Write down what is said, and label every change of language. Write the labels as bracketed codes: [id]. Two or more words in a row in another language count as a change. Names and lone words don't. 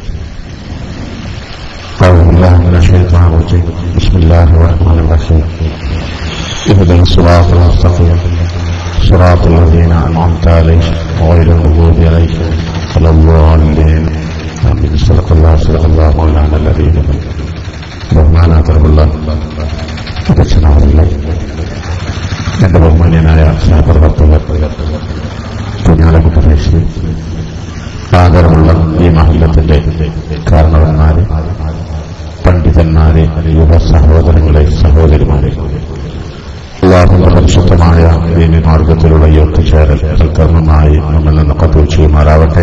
[ar] أعوذ بالله من الشيطان الرجيم. بسم الله الرحمن الرحيم. اهدنا الصراط المستقيم صراط الذين أنعمت عليهم غير المغضوب عليهم ولا الضالين. آمين. صدق الله مولانا العظيم. [ml] ബഹുമാനാദരവുള്ള അധ്യക്ഷനാവുള്ള എന്റെ ബഹുമാന്യനായ സഹപ്രവർത്തകർ, കുഞ്ഞാലക്കുട്ടേശി, ആദരവുള്ള ഈ മഹല്ലത്തിന്റെ കാരണവന്മാരെ, പണ്ഡിതന്മാരെ, യുവ സഹോദരങ്ങളെ, സഹോദരിമാരെ, അല്ലാഹുവിന്റെ പരിശുദ്ധമായ ദീനി മാർഗത്തിലുള്ള ഈ ഒത്തുചേരൽ സൽക്കർമ്മമായി നമ്മിൽ നിന്ന് കബൂൽ ചെയ്യുമാറാവട്ടെ.